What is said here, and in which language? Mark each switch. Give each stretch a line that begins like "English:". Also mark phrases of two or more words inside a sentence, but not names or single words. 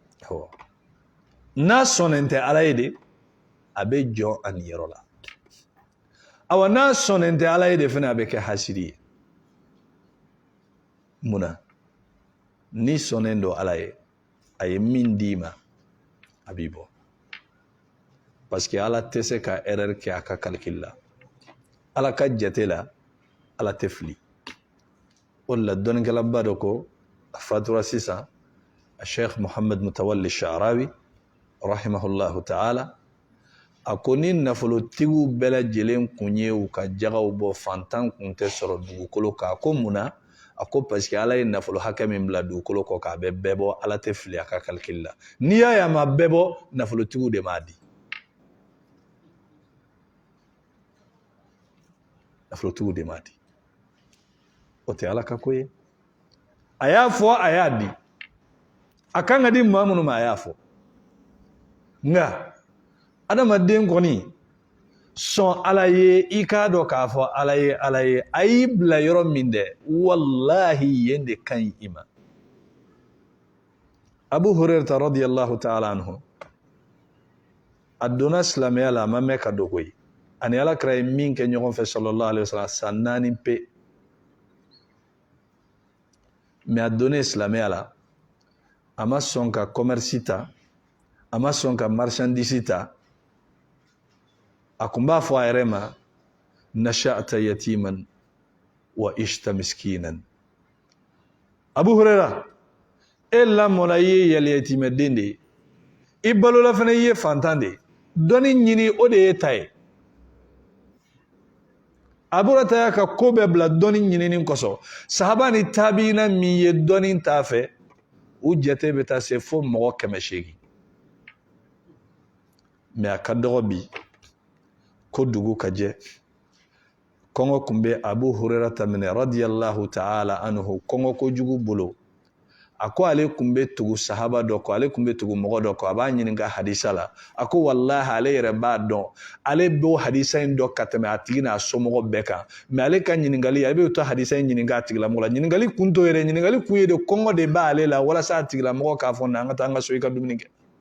Bambara: n'a sɔnnen tɛ ala ye de a bɛ jɔ a niyɔrɔ la awa n'a sɔnnen tɛ ala ye de fana a bɛ kɛ hasidi ye munna ni sɔnnen don ala ye a ye min d'i ma a b'i bɔ
French: parce que
Bambara: ala tɛ se ka erreur kɛ a ka calcul la ala ka jate la ala tɛ fili o la dɔnnikɛlaba dɔ ko a fatura sisan a sheikh Muhammad Mutawalli Sha'rawi
Arabic: رحمه الله تعالى
Bambara: a ko ni nafolotigiw bɛɛ lajɛlen kun ye u ka jagaw bɔ fantan kun tɛ sɔrɔ dugukolo kan ko munna a ko
French: parce que
Bambara: ala ye nafolo hakɛ min bila dugukolo kɔ k'a bɛ bɛɛ bɔ ala tɛ fili a ka calcul la n'i y'a ye a ma bɛɛ bɔ nafolotigiw de m'a di nafolotigiw de m'a di o tɛ ala ka ko ye a y'a fɔ a y'a di a kan ka di maa minnu ma a y'a fɔ nka adamaden kɔni sɔn ala ye i k'a dɔn k'a fɔ ala ye a y'i bila yɔrɔ min dɛ wallahi yen de ka ɲi i ma Abu Hurairata
Arabic: رضي الله تعالى عنه
Bambara: a donna silamɛya la a ma mɛn ka dogo ye ani alakira ye min kɛ ɲɔgɔn fɛ
Arabic: صلى الله عليه وسلم
Bambara: san 4 pe mais a donnen silamɛya la a ma sɔn ka commerce ta a ma sɔn ka marchandise ta a kun b'a fɔ a yɛrɛ ma
Arabic: نشأت يتيما وعشت مسكينا
Bambara: Abu Huraira e lamɔna i ye yɛlɛyatimɛden de ye i balola fana i ye fantan de ye dɔnni ɲini o de ye ta ye Abu Huraira y'a ka ko bɛɛ bila dɔnni ɲinini kɔsɔn sahaba ni tabiina min ye dɔnni t'a fɛ u jate bɛ taa se fo mɔgɔ 800 mais a ka dɔgɔ bi ko dugu ka jɛ kɔngɔ kun bɛ Abu Hurairata minɛ
Arabic: رضي الله تعالى عنه
Bambara: kɔngɔ kojugu bolo a ko ale kun bɛ tugu sahaba dɔ kɔ ale kun bɛ tugu mɔgɔ dɔ kɔ a b'a ɲininka hadisa la a ko wallahi ale yɛrɛ b'a dɔn ale b'o hadisa in dɔn ka tɛmɛ a tigi n'a somɔgɔ bɛɛ kan mais ale ka ɲininkali a bɛ to hadisa in ɲininka a tigilamɔgɔ la ɲininkali kun to yɛrɛ ɲininkali kun ye de kɔngɔ de b'ale la walasa a tigilamɔgɔ k'a fɔ na an ka taa an ka so i ka dumuni kɛ